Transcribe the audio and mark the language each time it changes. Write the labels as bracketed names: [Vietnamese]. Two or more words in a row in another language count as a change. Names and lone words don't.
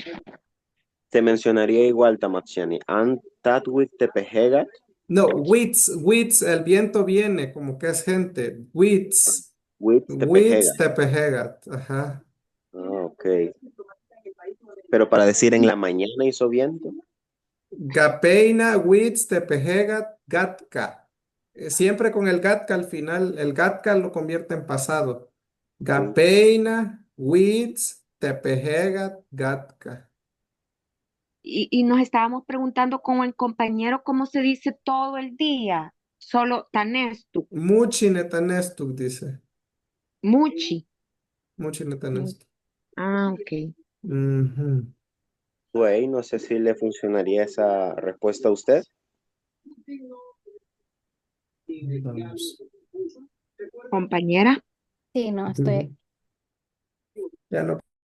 [Spanish] Se mencionaría igual, [Pipil] Tamatsiani. An Tatwik Tepejegat. [Spanish] No, Wits, el viento viene, como que es gente. Wit Wits Tepejegat. tepejegat. Ajá. Ah, ok. Pero para decir en la mañana hizo viento. [Pipil] Gapeina, Wits tepejegat, gatka. [Spanish] Siempre con el gatka al final, el gatka lo convierte en pasado. [Pipil] Gapeina, Wits tepejegat, gatka. [Spanish] Y nos estábamos preguntando con el compañero cómo se dice todo el día. Solo tanestu, [Pipil] Muchi netanestuk, dice. [Spanish] muchi. Muchi Mu- netanestuk. Ah, ok. Ujú. Güey, no sé si le funcionaría esa respuesta a usted. Vamos. Compañera. Sí, no, estoy aquí. Ya no.